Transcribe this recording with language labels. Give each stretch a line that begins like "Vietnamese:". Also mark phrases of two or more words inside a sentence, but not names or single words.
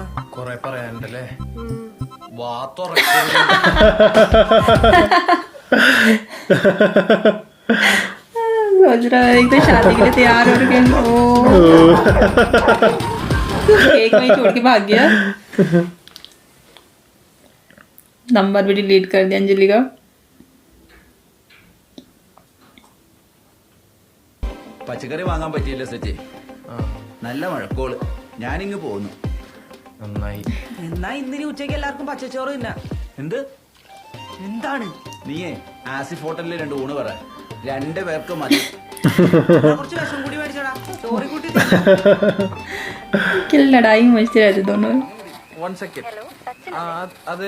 Malayalam: കൊറേ പറയാനുണ്ടല്ലേ? വാ തുറക്കരുത്.
Hindi: सोच रहा है एक तो शादी के लिए तैयार हो रखे हैं. ओ केक में ही छोड़ के भाग गया. नंबर भी डिलीट कर दिया अंजलि का.
Malayalam: പച്ചക്കറി വാങ്ങാൻ പറ്റിയില്ല സച്ചി. നല്ല മഴക്കോള്. ഞാനിങ്ങ് പോന്നു. നന്നായി. എന്നാ ഇന്നിനി ഉച്ചയ്ക്ക് എല്ലാവർക്കും പച്ചച്ചോറ് തിന്നാ. എന്ത്? എന്താണ്? നീയേ ആസിഫ് ഹോട്ടലിൽ 2 ഊണ് പറ. 2 പേർക്ക് മതി. കുറച്ച് വിഷം കൂടി മേടിച്ചോടാ. ചോറി കൂട്ടി
Hindi: क्या लड़ाई मचती रहती दोनों.
Malayalam: 1 സെക്കൻഡ്. അതെ